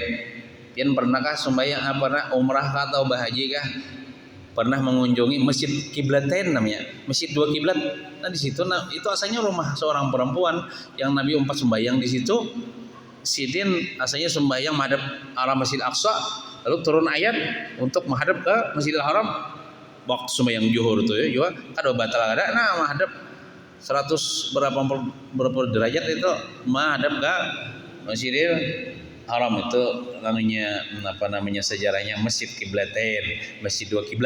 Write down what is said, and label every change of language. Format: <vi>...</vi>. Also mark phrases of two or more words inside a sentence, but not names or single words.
<bjn>Pian pernahkah sembahyang umrah atau bahaji kah?</bjn> <id>Pernah mengunjungi masjid kiblatain namanya, masjid dua kiblat. Nah di situ, itu asalnya rumah seorang perempuan yang Nabi sembahyang di situ.</id> <bjn>Sidin asalnya sembahyang menghadap arah Masjid Aqsa,</bjn> <id>lalu turun ayat untuk menghadap ke Masjidil Haram.</id> <bjn>Waktu sembahyang zuhur itu ya, juga kada batal ada.</bjn> <id>Nah menghadap 100 berapa derajat itu menghadap ke Masjidil Haram itu namanya sejarahnya masjid kiblatain, masjid dua kiblat.</id>